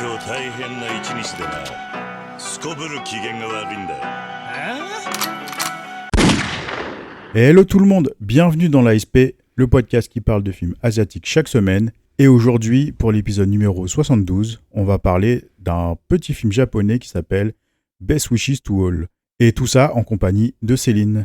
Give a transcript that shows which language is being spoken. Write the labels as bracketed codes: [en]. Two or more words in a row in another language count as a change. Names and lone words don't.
[ja] 大変な一日でな。すこぶる機嫌が悪いんだよ。 [fr] Hello tout le monde, bienvenue dans l'ASP, le podcast qui parle de films asiatiques chaque semaine. Et aujourd'hui, pour l'épisode numéro 72, on va parler d'un petit film japonais qui s'appelle Best Wishes to All. Et tout ça en compagnie de Céline.